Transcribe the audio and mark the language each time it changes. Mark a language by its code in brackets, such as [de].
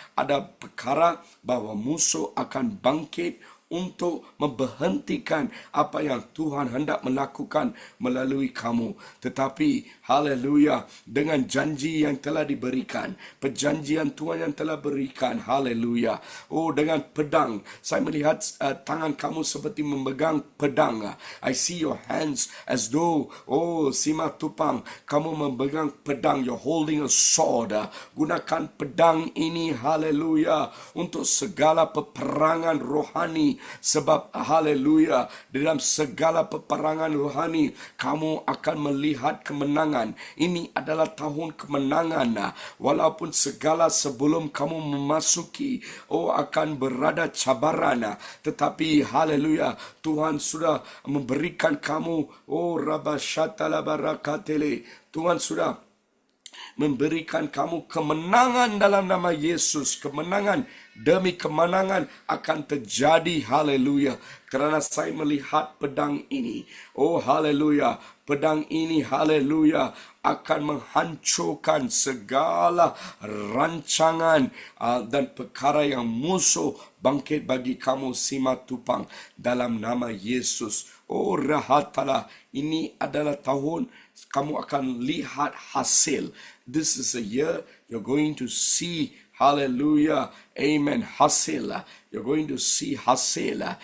[ms] Ada perkara bahwa musuh akan bangkit untuk memberhentikan apa yang Tuhan hendak melakukan melalui kamu. Tetapi, haleluya, dengan janji yang telah diberikan, perjanjian Tuhan yang telah berikan, haleluya. Oh, dengan pedang, saya melihat tangan kamu seperti memegang pedang. [en] I see your hands as though, oh, Sima Tupang, [ms] kamu memegang pedang, [en] you're holding a sword. [ms] Gunakan pedang ini, haleluya, untuk segala peperangan rohani. Sebab haleluya, dalam segala peperangan rohani kamu akan melihat kemenangan. Ini adalah tahun kemenangan. Walaupun segala sebelum kamu memasuki akan berada cabaran, tetapi haleluya, Tuhan sudah memberikan kamu rabasyatala barakatele. Tuhan sudah memberikan kamu kemenangan dalam nama Yesus. Kemenangan demi kemenangan akan terjadi, haleluya. Kerana saya melihat pedang ini, oh haleluya, pedang ini, haleluya, akan menghancurkan segala rancangan dan perkara yang musuh bangkit bagi kamu, Sima Tupang, dalam nama Yesus. Oh rahatala, ini adalah tahun kamu akan lihat hasil. [en] This is a year you're going to see, hallelujah, amen, hasil. You're going to see hasil.